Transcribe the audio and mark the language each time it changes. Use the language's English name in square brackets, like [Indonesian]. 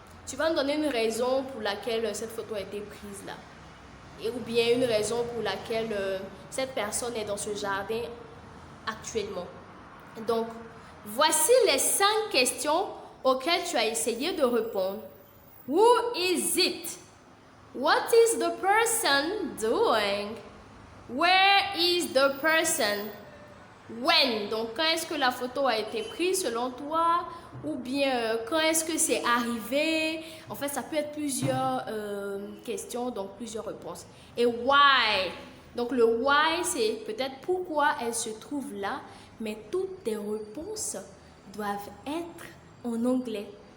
[French] Tu vas me donner une raison pour laquelle cette photo a été prise là. Ou bien une raison pour laquelle cette personne est dans ce jardin actuellement. Donc, voici les 5 questions auxquelles tu as essayé de répondre. [English] Who is it? What is the person doing? Where is the person? When? [French] Donc, quand est-ce que la photo a été prise selon toi? Ou bien, quand est-ce que c'est arrivé? En fait, ça peut être plusieurs questions, donc plusieurs réponses. Et why? Donc, le why, c'est peut-être pourquoi elle se trouve là, mais toutes tes réponses doivent être en anglais.